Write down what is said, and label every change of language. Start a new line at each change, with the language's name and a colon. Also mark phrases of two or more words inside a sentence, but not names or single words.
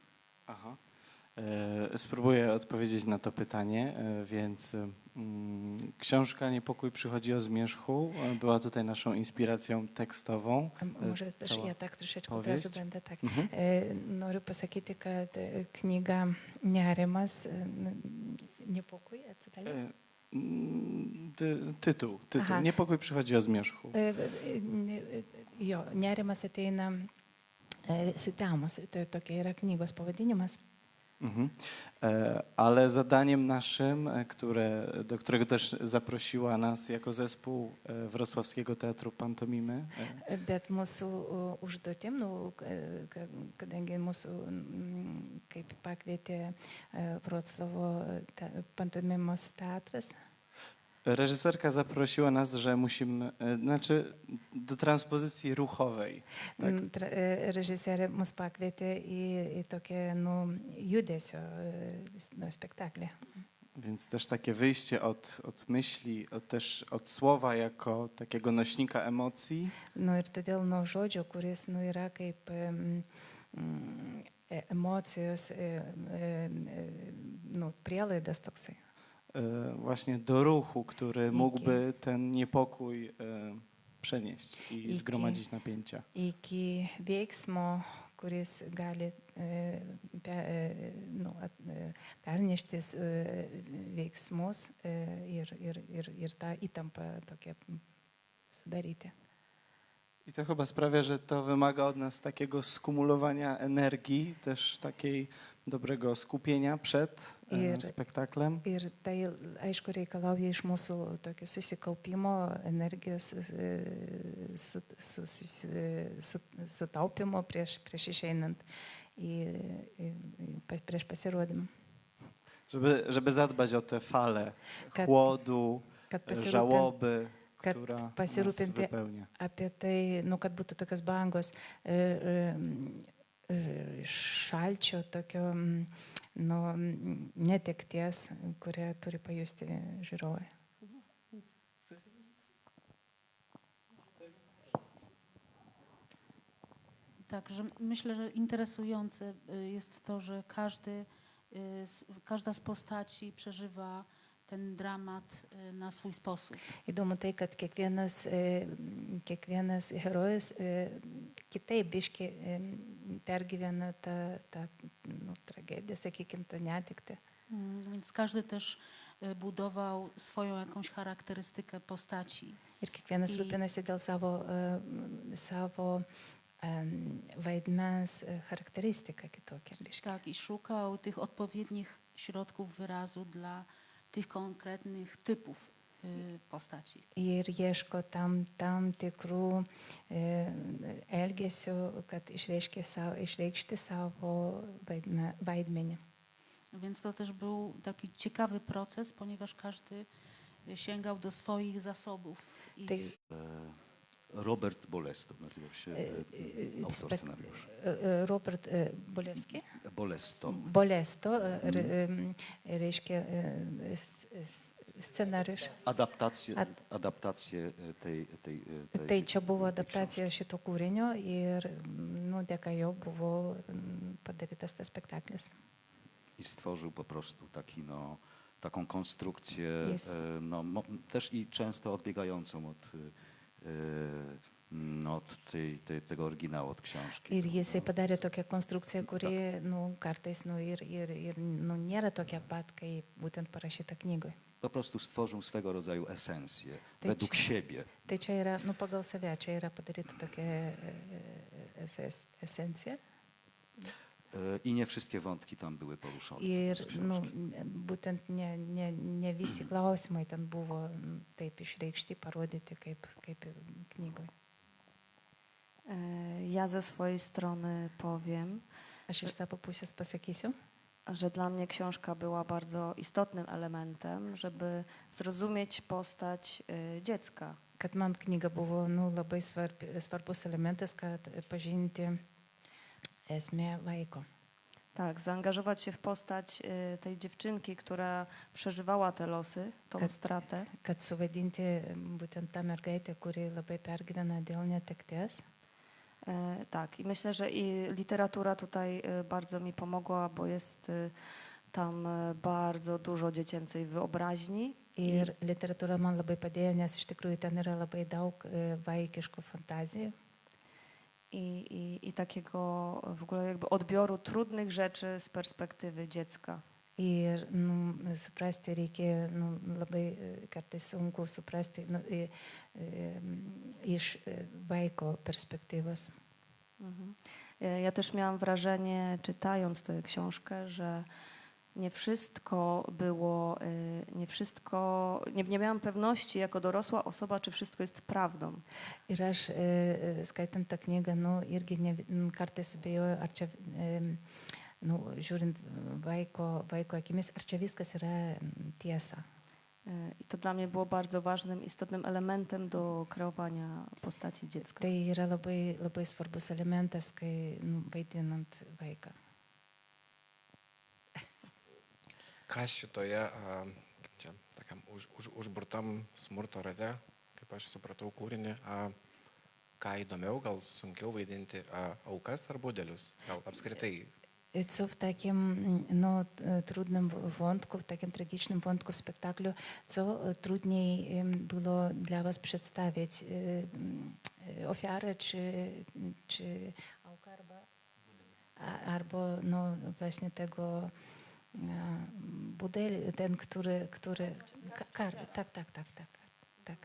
Polish: Aha. Spróbuję odpowiedzieć na to pytanie, więc książka Niepokój przychodzi o zmierzchu była tutaj naszą inspiracją tekstową. Może też ja tak troszeczkę od razu będę tak.
Lithuanian: Noriu pasakyti, kad knyga Nerimas,
Polish: Niepokój, a co dalej? Tytuł. Niepokój przychodzi o zmierzchu.
Lithuanian: Jo, nerimas ateina Sutemos, to tokia yra knygos pavadinimas. Mhm.
Polish: Ale zadaniem naszym, do którego też zaprosiła nas jako zespół Wrocławskiego Teatru Pantomimy,
Lithuanian: Bet mūsų užduotim, nu, kadangi mūsų kaip pakvietė Wroclawo pantomimos teatras,
Polish: reżyserka zaprosiła nas, że musimy, znaczy do transpozycji ruchowej. Tak?
Lithuanian: režisierė mus pakvietė į tokią judesio spektaklį.
Polish: Więc też takie wyjście od myśli, też od słowa jako takiego nośnika emocji.
Lithuanian: Ir todėl nuo žodžio, kuris yra kaip emocijos prielaidas toksai.
Polish: Właśnie do ruchu, który mógłby ten niepokój przenieść i zgromadzić napięcia.
Lithuanian: Iki veiksmo, kuris gali pernešti veiksmus ir tą įtampą tokią sudaryti.
Polish: I to chyba sprawia, że to wymaga od nas takiego skumulowania energii, też takiej dobrego skupienia przed spektaklem.
Lithuanian: Ir tai, aišku, reikalauja iš mūsų tokio susikaupimo, energijos sutaupimo prieš išeinant prieš pasirodymą.
Polish: Żeby zadbać o te fale chłodu, żałoby, która nas wypełnia.
Lithuanian: Apie tai, kad būtų tokios bangos šalčio, tokio netekties, kurią turi pajusti žiūrovai.
Polish: Także myślę, że interesujące jest to, że każda z postaci przeżywa ten dramat na swój sposób.
Lithuanian: Įdomu tai, kad kiekvienas herojus kitaip biški pergyvena tą tragedię, sakykime, tą netektį.
Polish: Więc każdy też budował swoją jakąś charakterystykę postaci.
Lithuanian: Ir kiekvienas rūpinasi dėl savo vaidmens charakterystyką kitokią.
Polish: Tak, i szukał tych odpowiednich środków wyrazu dla tych konkretnych typów postaci.
Lithuanian: Ir ieško tam tikrų elgesių, kad išreikšti savo vaidmenį.
Polish: Więc to też był taki ciekawy proces, ponieważ każdy sięgał do swoich zasobów. Robert Bolesto nazywał się autor scenariusza. Robert Bolewski? Bolesto.
Lithuanian: Reiškia scenariusz.
Polish: Adaptację tej
Lithuanian: Tai čia buvo adaptacija šito kūrinio ir dėka jo buvo padarytas tas spektaklis.
Polish: I stworzył po prostu taką konstrukcję, też i często odbiegającą od tego oryginału, od książki.
Lithuanian: Ir jisai padarė tokią konstrukciją, kuri kartais nėra tokia pat, kaip būtent parašyta knygoje.
Polish: Po prostu stworzył swego rodzaju esencję według siebie.
Lithuanian: Tai čia yra, pagal save, čia yra padaryta tokia esencija.
Polish: I nie wszystkie wątki tam były poruszone.
Lithuanian: Ir būtent ne visi klausimai ten buvo taip išreikšti, parodyti kaip knygoje.
Polish: Ja ze swojej strony powiem,
Lithuanian: Aš iš savo pusės pasakysiu,
Polish: że dla mnie książka była bardzo istotnym elementem, żeby zrozumieć postać dziecka.
Lithuanian: kad man knyga buvo labai svarbus elementas, kad pažinti esmę vaiko.
Polish: Tak, zaangażować się w postać tej dziewczynki, która przeżywała te losy, tą stratę.
Lithuanian: Kad suvaidinti būtent tą mergaitę, kuri labai pergyvena dėl netekties.
Polish: Tak, i myślę, że i literatura tutaj bardzo mi pomogła, bo jest tam bardzo dużo dziecięcej wyobraźni.
Lithuanian: Ir literatūra man labai padėjo, nes iš tikrųjų ten yra labai daug vaikiškų fantazijų.
Polish: I takiego w ogóle jakby odbioru trudnych rzeczy z perspektywy dziecka.
Lithuanian: Ir suprasti reikia labai kartais sunku suprasti iš vaiko perspektyvos.
Polish: Ja też miałam wrażenie, czytając tę książkę, że nie wszystko było, nie miałam pewności jako dorosła osoba, czy wszystko jest prawdą.
Lithuanian: Ir aš, skaitant tą knygą, irgi kartais abejoju, ar čia, žiūrint vaiko akimis, ar čia viskas yra tiesa.
Polish: I to dla mnie było bardzo ważnym, istotnym elementem do kreowania postaci dziecka.
Lithuanian: Tai yra labai, labai svarbus elementas, kai vaidinant vaiką. Kas šitoje, kaip čia, tokiam užburtam smurto rate, kaip aš supratau kūrinį, ką įdomiau, gal sunkiau vaidinti aukas ar budelius, gal apskritai.
Polish: Co w takim trudnym wątku, w takim tragicznym wątku w spektaklu, co trudniej było dla was przedstawić? Ofiarę czy auka albo właśnie tego budeli, ten, który tak.